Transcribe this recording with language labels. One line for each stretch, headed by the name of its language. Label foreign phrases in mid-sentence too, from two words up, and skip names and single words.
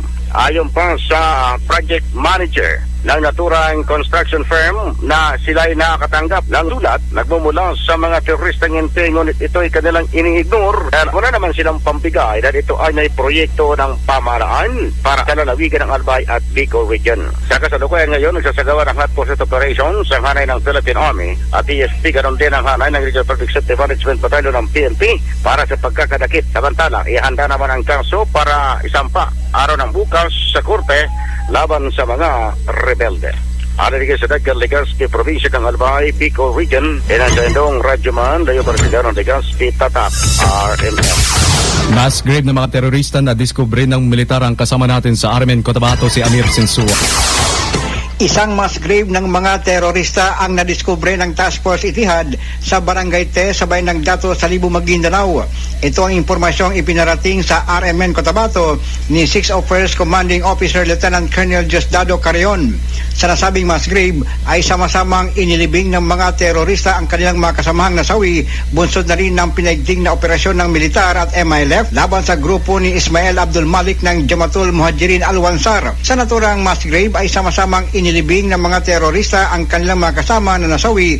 Filipino: Ayon pa sa
English: project manager
Filipino: ng naturang
English: construction firm
Filipino: na sila ay nakakatanggap ng sulat nagmumula sa mga teroristang NPA, ngunit ito ay kanilang ini-ignore dahil wala naman silang pambigay dahil ito ay may proyekto ng pamahalaan para sa lalawigan ng Albay at Bicol Region. Sa kasalukuyan ngayon, nagsasagawa ng
English: hot pursuit operations
Filipino: ang hanay ng Philippine Army at PSP, ganon din ang hanay ng Regional Public Safety Management Battalion ng PNP para sa pagkakadakip. Samantala, ihanda naman ang kaso para isampa araw ng bukas sa korte laban sa mga rebelde. Alirigay sa Daggal, Legazpi, Provincia ng Albay, Bicol Region, inasayandong Radyoman, Leo Barceriano, Legazpi, Tatap, RMN.
English: Mass grave
Filipino: ng mga terorista na diskubre ng militar ang kasama natin sa RMN Cotabato si Amir Sinsua. Isang
English: mass grave
Filipino: ng mga terorista ang nadiskubre ng Task Force Itihad sa Barangay Te, sabay ng Dato sa Libo, Maguindanao. Ito ang impormasyong ipinarating sa RMN Cotabato ni 6th of 1st Commanding Officer Lieutenant Colonel Diosdado Carrion. Sa nasabing
English: mass grave
Filipino: ay sama-samang inilibing ng mga terorista ang kanilang mga kasamahang nasawi, bunsod na rin ng pinaigting na operasyon ng militar at MILF laban sa grupo ni Ismail Abdul Malik ng Jamatul Muhajirin Al-Wansar. Sa naturang
English: mass grave
Filipino: ay sama-samang inilibing inilibing ng mga terorista ang kanilang mga kasama na nasawi.